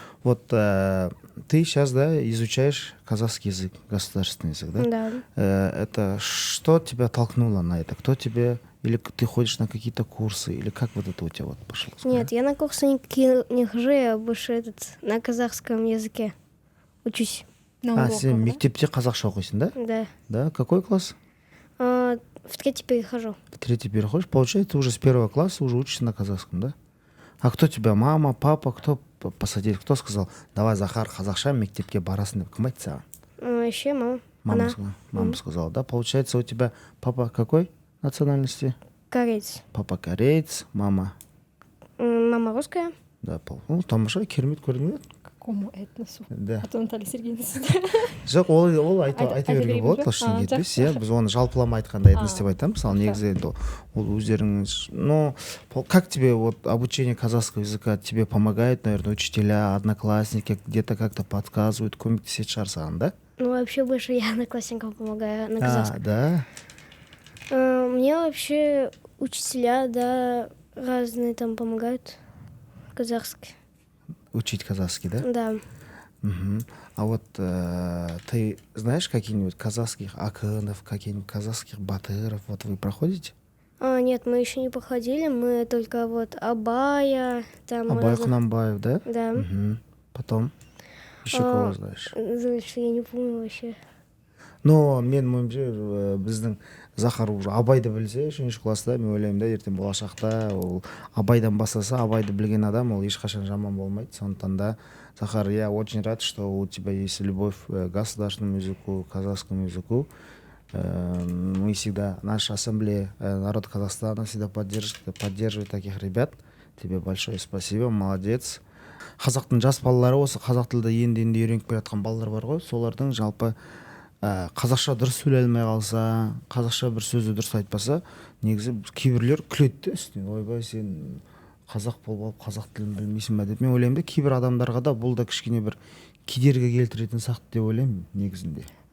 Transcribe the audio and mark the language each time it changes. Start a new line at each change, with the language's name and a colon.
Russian: Вот ты сейчас, да, изучаешь казахский язык, государственный язык, да? Да. Это что тебя толкнуло на это? Кто тебе, или ты ходишь на какие-то курсы, или как вот это у тебя вот пошло? Нет, я на курсы не хожу, я больше на казахском языке учусь.
Kazakh: Сен мектепте қазақша оқисың, да?
Russian: Да. Да, какой класс? В 3-й перехожу. В 3-й переходишь, получается, ты уже с 1 класса уже учишься на казахском, да? А кто тебя, мама, папа, кто посадил, кто сказал, давай, Захар,
Kazakh: қазақша мектепке барасың деп, кім айтты саған?
Russian: Еще мама. Мама сказала, да? Получается, у тебя папа какой национальности? Кореец. Папа кореец, мама? Мама русская.
Kazakh: Да, тамаша, керемет көрдің бе?
Russian: Какому этносу? Да. А то Наталья Сергеевна.
Kazakh: Жоқ, ол айта беруге болады, ештеңе етпес. Біз оны жалпылама айтқанда этнос деп айтамыз. Мысалы, негізі ол өздеріңіз,
Russian: как тебе вот обучение казахского языка тебе помогает, наверное, учителя, одноклассники, где-то как-то подсказывают,
Kazakh: көмектеседі шығар саған,
Russian: да? Вообще больше я одноклассникам помогаю на казахском. Да? Мне вообще учителя, да, разные там помогают казахский. Учить казахский, да? Да. А вот ты знаешь каких-нибудь казахских акынов, каких-нибудь казахских батыров? Вот вы проходите? Нет, мы еще не проходили, мы только вот Абая. Абай Кунанбаев, да? Да. Потом? Еще кого знаешь? Дальше я не помню вообще.
Kazakh: Но мен ойымша біздің Захар уже Абайды білсе, 3-ші класста, мен ойлаймын да, ертең болашақта ол Абайдан бастаса, Абайды білген адам ол ешқашан жаман болмайды. Сондықтан да,
Russian: Захар, я очень рад, что у тебя есть любовь к государственному языку, к казахскому языку. Мы всегда, наша ассамблея, народ Казахстана всегда поддерживает таких ребят. Тебе большое спасибо, молодец.
Kazakh: Қазақтың жас балалары осы қазақ тілді енді үйреніп келе жатқан балалар бар ғой, солардың жалпы қазақша дұрыс сөйлей алмай қалса, қазақша бір сөзді дұрыс айтпаса, негізі кейбірлер күледі үстіне, ойбай сен қазақ болып алып қазақ тілін білмейсің бе деп. Мен ойлаймын да, кейбір адамдарға да бұл да кішкене бір кедергі келтіретін сияқты деп ойлаймын негізінде.